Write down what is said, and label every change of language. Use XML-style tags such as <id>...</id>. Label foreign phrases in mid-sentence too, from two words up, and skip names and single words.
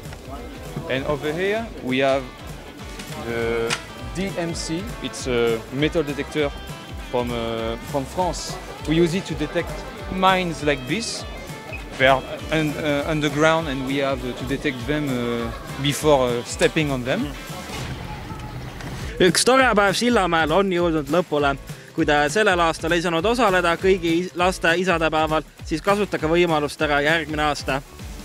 <en>And over here we have the DMC. It's a metal detector from France. We use it to detect mines like this. They are underground and we have to detect them before stepping on them.</en> <et>Üks tore päev Sillamäel on jõudnud lõpule. Kui te sellel aastal ei saanud osaleda kõigi laste isadepäeval, siis kasutage võimalust ära järgmine aasta.</et>